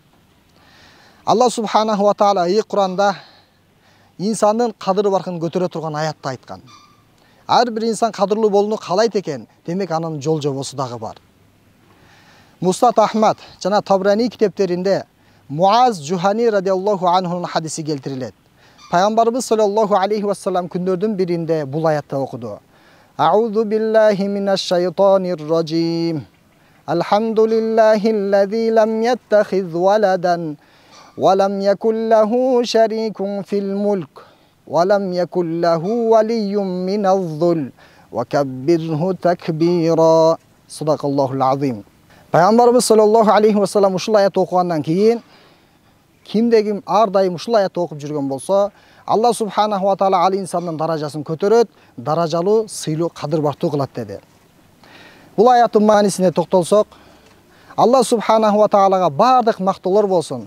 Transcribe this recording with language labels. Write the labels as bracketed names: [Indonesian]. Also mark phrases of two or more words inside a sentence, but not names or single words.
[Kyrgyz] Алла [Arabic] سبحانه وتعالى [Kyrgyz] Куранда инсандын кадыры баркын көтөрө турган аятты айткан. Ар бир инсан кадырлуу болууну каалайт экен, демек анын жол жобосу дагы бар. Мустат Ахмад жана Табрани китептеринде Муаз Жухани [Arabic] رضي الله عنه [Kyrgyz] хадиси келтирилет. Пайгамбарыбыз [Arabic] صلى الله عليه وسلم [Kyrgyz] күндөрдүн биринде бул аятты окуду. [Arabic] أعوذ بالله من الشيطان الرجيم. الحمد لله الذي لم يتخذ ولدا ولم يكن له شريك في الملك ولم يكن له ولي من الذل وكبره تكبيرا صدق الله العظيم. [Kyrgyz] Пайгамбарыбыз [Arabic] صلى الله عليه وسلم [Kyrgyz] ушул аятты окугандан кийин кимде-ким ар дайым ушул аятты окуп жүргөн болсо, Алла [Arabic] سبحانه وتعالى [Kyrgyz] ал инсандын даражасын көтөрөт, даражалуу, сыйлуу, кадыр бартуу кылат деди. Бул аяттын маанисине токтолсок, Алла [Arabic] سبحانه وتعالى [Kyrgyz] бардык мактоолор болсун.